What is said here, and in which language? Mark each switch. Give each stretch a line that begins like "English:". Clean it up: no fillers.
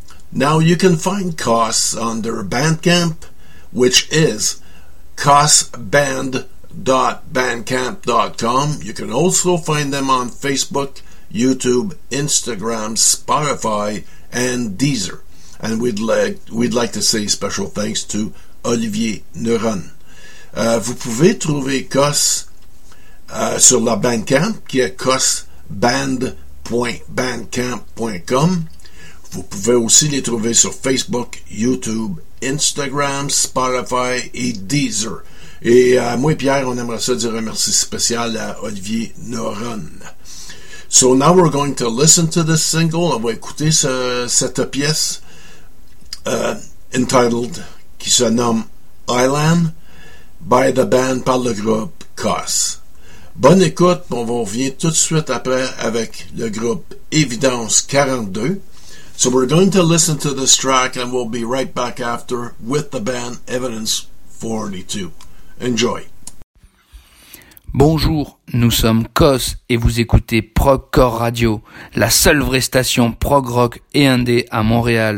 English: Now, you can find COS on their Bandcamp, which is cosband.bandcamp.com. You can also find them on Facebook, YouTube, Instagram, Spotify, and Deezer. And we'd like to say special thanks to Olivier Neuron.
French: Vous pouvez trouver COS sur la Bandcamp, qui est cosband.bandcamp.com. Vous pouvez aussi les trouver sur Facebook, YouTube, Instagram, Spotify et Deezer. Et moi et Pierre, on aimerait ça dire un merci spécial à Olivier Noron.
English: So now we're going to listen to this single.
French: On va écouter cette pièce
English: entitled,
French: qui se nomme Island,
English: by the band,
French: par le groupe COS. Bonne écoute, on va revenir tout de suite après avec le groupe Évidence 42.
English: So we're going to listen to this track and we'll be right back after with the band Evidence 42. Enjoy.
French: Bonjour, nous sommes COS et vous écoutez Proc Core Radio, la seule vraie station prog rock et indé à Montréal.